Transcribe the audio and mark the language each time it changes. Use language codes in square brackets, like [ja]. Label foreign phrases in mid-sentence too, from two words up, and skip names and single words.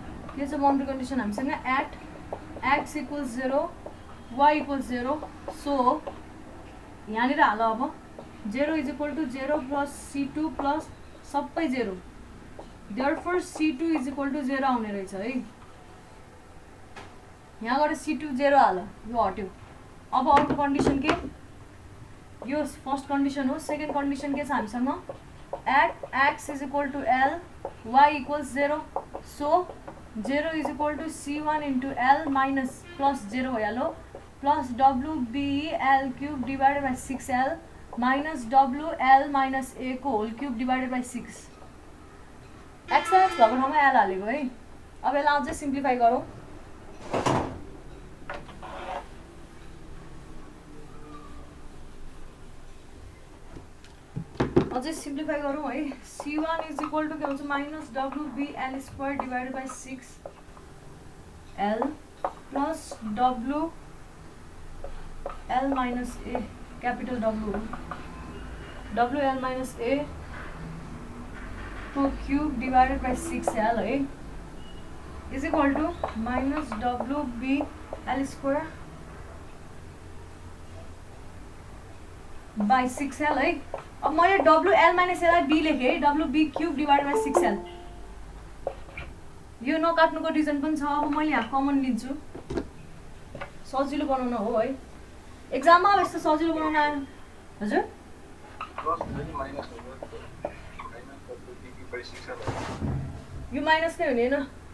[ne] के छ [en] boundary condition हामीसँग at x equals 0 y equals 0 so [ne] यहाँनिर हाल अब [en] 0 is equal to 0 plus c2 plus सबै 0 therefore c2 is equal to 0 [ne] आउने रहेछ है यहाँ गएर [en] c2 0 [ne] हाल यो हट्यो अब अर्को [en] condition के यो first condition हो second condition [ne] के छ हामीसँग [en] at x is equal to l y equals 0 so 0 is equal to c1 into l minus plus 0 भइहाल्यो plus wb l cube divided by 6l minus wl minus a को whole cube divided by 6 [ne] x र x भएको ठाउँमा l हालेको है अब यसलाई अझै [en] simplify गरौँ अझै सिम्प्लिफाई गरौँ है c1 is equal to [ne] के हुन्छ [en] minus wb l square divided by 6l plus w l minus a capital w wl minus a को cube divided by 6l है is equal to minus wb l square by 6l [ne] है अब मैले [en] wl माइनस a लाई b लेखेँ है wb cube divided by 6l [ne] यो नकाट्नुको रिजन पनि छ अब मैले यहाँ कमन लिन्छु सजिलो बनाउन हो है एक्जाममा अब यस्तो सजिलो बनाउन आयो हजुर यो माइनस नै हुने होइन